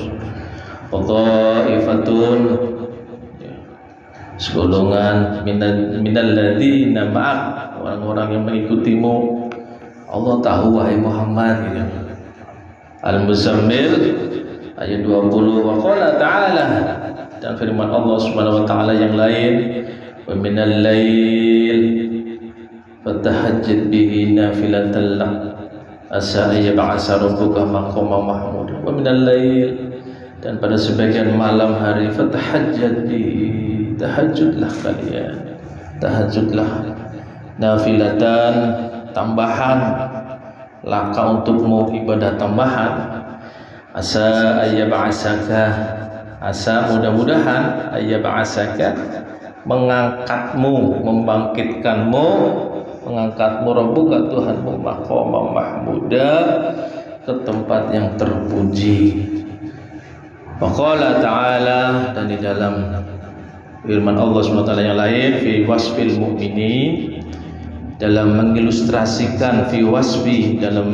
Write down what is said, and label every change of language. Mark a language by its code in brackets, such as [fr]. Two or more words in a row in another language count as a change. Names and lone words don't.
[id] Qaifatun, segolongan [ar] من الذين معك, [id] orang-orang yang mengikutimu. Allah tahu wahai Muhammad gitu. Al-Muzammil ayat 20. [ar] وقال تعالى, [id] dan firman Allah [ar] سبحانه وتعالى [id] yang lain, [ar] ومن الليل فتهجد به نافلة لك عسى أن يبعث ربك مقاما محمودا. ومن الليل, [id] dan pada sebagian malam hari, [ar] فتهجد به, [id] tahajudlah kalian, tahajudlah, nafilatan, tambahan laka untukmu, ibadah tambahan. [ar] عسى أن يبعثك, [id] asa mudah-mudahan ayyab'asaka, mengangkatmu, membangkitkanmu, mengangkatmu Rabbuka Tuhanmu [ar] مقاما محمودا, [id] ke tempat yang terpuji. [ar] وقال تعالى, [id] dan di dalam firman Allah SWT yang lain, [ar] في وصف المؤمنين, [id] dalam mengilustrasikan, [ar] في وصف, [id] dalam